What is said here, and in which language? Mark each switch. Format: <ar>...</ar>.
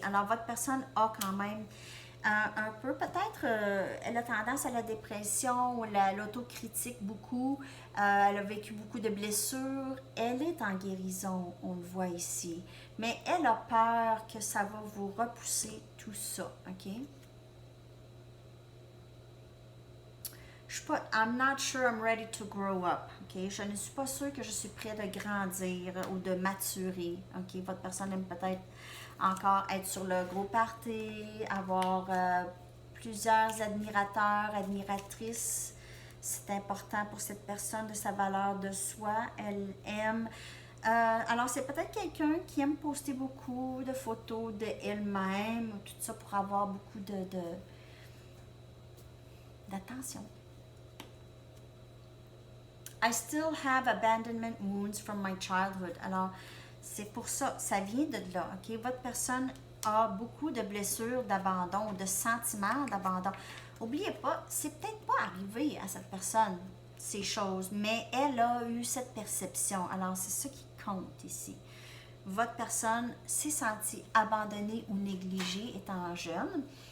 <fr>Alors, votre personne a quand même un peu, peut-être, elle a tendance à la dépression, l'autocritique beaucoup, elle a vécu beaucoup de blessures, elle est en guérison, on le voit ici, mais elle a peur que ça va vous repousser tout ça, ok? Je suis pas,</fr> <en>I'm not sure I'm ready to grow up, ok?</en> <fr>Je ne suis pas sûre que je suis prêt de grandir ou de maturer, ok? Votre personne aime peut-être encore être sur le gros party, avoir plusieurs admirateurs, admiratrices. C'est important pour cette personne de sa valeur de soi. Elle aime. Alors, c'est peut-être quelqu'un qui aime poster beaucoup de photos d'elle-même, tout ça pour avoir beaucoup d'attention.</fr> <en>I still have abandonment wounds from my childhood.</en> <fr>Alors, c'est pour ça, ça vient de là, ok? Votre personne a beaucoup de blessures d'abandon, de sentiments d'abandon. N'oubliez pas, c'est peut-être pas arrivé à cette personne, ces choses, mais elle a eu cette perception. Alors, c'est ça qui compte ici. Votre personne s'est sentie abandonnée ou négligée étant jeune.</fr>